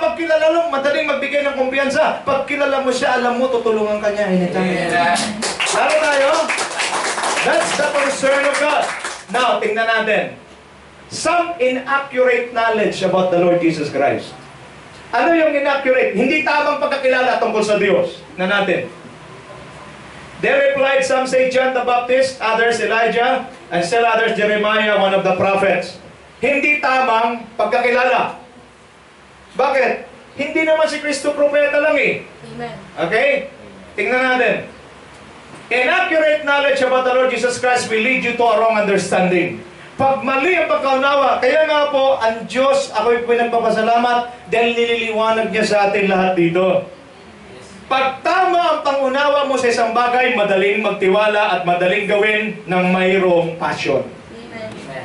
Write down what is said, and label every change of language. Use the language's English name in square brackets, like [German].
[Filipino] Pag kilala mo, madaling magbigay ng kumpiyansa. Pag kilala mo siya, alam mo, tutulungan ka niya anytime. Lalo tayo? [English] That's the concern of God. Now, [Filipino] tingnan natin. [English] Some inaccurate knowledge about the Lord Jesus Christ. [Filipino] Ano yung inaccurate? Hindi tamang pagkakilala tungkol sa Diyos na natin. [English] They replied, some say John the Baptist, others Elijah, and still others Jeremiah, one of the prophets. [Filipino] Hindi tamang pagkakilala. Bakit? Hindi naman si Kristo propeta lang eh. Amen. Okay? Tingnan natin. [English] Inaccurate knowledge about the Lord Jesus Christ will lead you to a wrong understanding. [Filipino] Pag mali ang pagkaunawa, kaya nga po, ang Diyos, ako'y pinagpapasalamat dahil nililiwanag niya sa atin lahat dito. Pag tama ang pangunawa mo sa isang bagay, madaling magtiwala at madaling gawin ng mayroong passion. Amen.